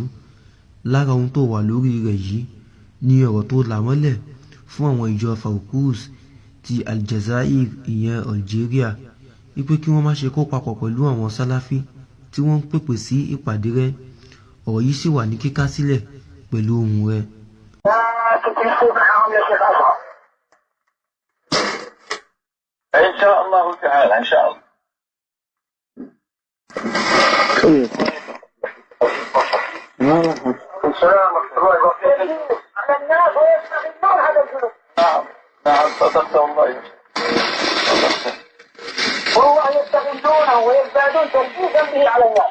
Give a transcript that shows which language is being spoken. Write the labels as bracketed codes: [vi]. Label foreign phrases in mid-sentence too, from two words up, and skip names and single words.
[yo] lára ohun tó wà lórí rẹ̀ yìí ni ọ̀rọ̀ tó là mọ́lẹ̀ fún àwọn ìjọ Fawquz ti Aljazair ìyẹn Algeria wípé kí wọ́n má ṣe kó papọ̀ pẹ̀lú àwọn sálàfí tí wọ́n ń pèpè sí ìpàdé rẹ̀. ọ̀rọ̀ yìí sì wà ní kíká sílẹ̀ pẹ̀lú ohùn rẹ̀. [ar] إن شاء الله تعالى إن شاء الله. السلام ورحمة الله وبركاته. على الناس ويستغلون هذا الجنوب. نعم صدقت والله. والله يستغلونه ويزدادون تلبيسا به على الناس.